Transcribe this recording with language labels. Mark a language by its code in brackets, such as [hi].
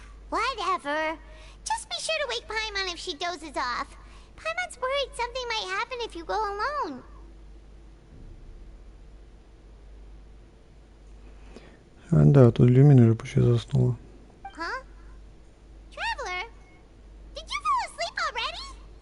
[en] Whatever. Just be sure to wake Paimon if she dozes off. Paimon's worried something might happen if you go alone. [uk] А, да, тут Люмін вже почти заснула. [en] Huh? Traveler? Did you fall asleep already?